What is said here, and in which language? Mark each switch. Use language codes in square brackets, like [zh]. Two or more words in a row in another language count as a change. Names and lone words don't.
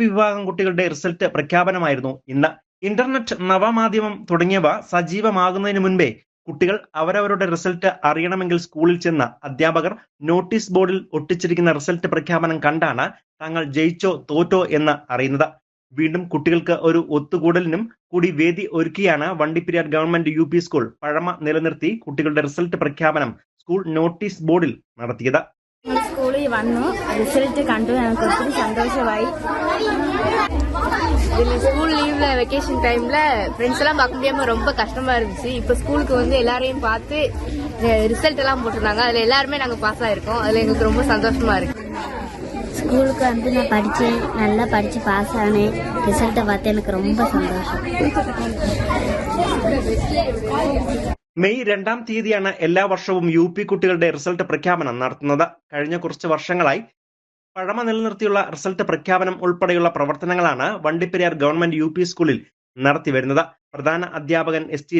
[ml] വിഭാഗം കുട്ടികളുടെ റിസൾട്ട് പ്രഖ്യാപനമായിരുന്നു ഇന്ന്. ഇന്റർനെറ്റ്, നവമാധ്യമം തുടങ്ങിയവ സജീവമാകുന്നതിന് മുൻപേ കുട്ടികൾ അവരവരുടെ റിസൾട്ട് അറിയണമെങ്കിൽ സ്കൂളിൽ ചെന്ന് അധ്യാപകർ [en] notice board [ml] ഒട്ടിച്ചിരിക്കുന്ന റിസൾട്ട് പ്രഖ്യാപനം കണ്ടാണ് തങ്ങൾ ജയിച്ചോ തോറ്റോ എന്ന് അറിയുന്നത്. വീണ്ടും കുട്ടികൾക്ക് ഒരു ഒത്തുകൂടലിനും കൂടി വേദി ഒരുക്കിയാണ് വണ്ടിപ്പെരിയാർ ഗവൺമെന്റ് യു.പി. സ്കൂൾ പഴമ നിലനിർത്തി കുട്ടികളുടെ റിസൾട്ട് പ്രഖ്യാപനം സ്കൂൾ [en] notice board [ml] നടത്തിയത്. സ്കൂളിൽ വന്നു, റിസൾട്ട് കണ്ടു, ഞങ്ങൾക്ക് ഒത്തിരി സന്തോഷമായി. [en] school leave vacation time friends [ta] எல்லாம் பார்க்க முடியாம ரொம்ப கஷ்டமா இருந்துச்சு. இப்ப ஸ்கூலுக்கு வந்து எல்லாரையும் பார்த்து ரிசல்ட் எல்லாம் போட்டிருந்தாங்க. அதுல எல்லாருமே நாங்க பாஸ் ஆயிருக்கோம். அதுல எங்களுக்கு ரொம்ப சந்தோஷமா இருக்கு. ஸ்கூலுக்கு வந்து நான் படிச்சேன், நல்லா படிச்சு பாஸ் ஆனேன். ரிசல்ட்டை பார்த்து எனக்கு ரொம்ப சந்தோஷம். [ml] മെയ് 2-ാം തീയതിയാണ് എല്ലാ വർഷവും യു.പി. കുട്ടികളുടെ റിസൾട്ട് പ്രഖ്യാപനം നടത്തുന്നത്. കഴിഞ്ഞ കുറച്ച് വർഷങ്ങളായി പഴമ നിലനിർത്തിയുള്ള റിസൾട്ട് പ്രഖ്യാപനം ഉൾപ്പെടെയുള്ള പ്രവർത്തനങ്ങളാണ് വണ്ടിപ്പെരിയാർ ഗവൺമെന്റ് യു.പി. സ്കൂളിൽ നടത്തിവരുന്നത്. പ്രധാന അധ്യാപകൻ എസ്.ടി.